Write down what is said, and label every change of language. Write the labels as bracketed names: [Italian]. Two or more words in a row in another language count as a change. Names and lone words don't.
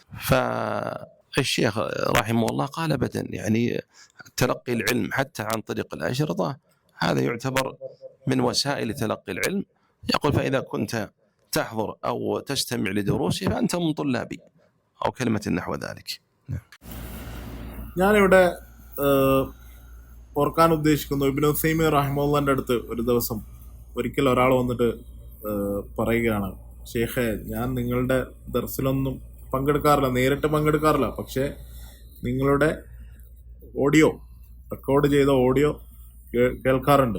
[Arabic] فالشيخ رحمه الله قال أبدا يعني تلقي العلم حتى عن طريق الأشرطة هذا يعتبر من وسائل تلقي العلم. يقول فإذا كنت تحضر أو تستمع لدروسي فأنت من طلابي أو كلمة نحو ذلك. [Malayalam] ഞാനിവിടെ ഓർക്കാൻ ഉദ്ദേശിക്കുന്നു, ഇബ്നു ഉസൈമീൻ റഹിമഹുള്ളാഹിന്റെ അടുത്ത് ഒരു ദിവസം ഒരിക്കൽ ഒരാൾ വന്നിട്ട് പറയുകയാണ്, ഷേഖേ, ഞാൻ നിങ്ങളുടെ ദർസിലൊന്നും പങ്കെടുക്കാറില്ല, നേരിട്ട് പങ്കെടുക്കാറില്ല, പക്ഷേ നിങ്ങളുടെ ഓഡിയോ, റെക്കോർഡ് ചെയ്ത ഓഡിയോ കേൾക്കാറുണ്ട്.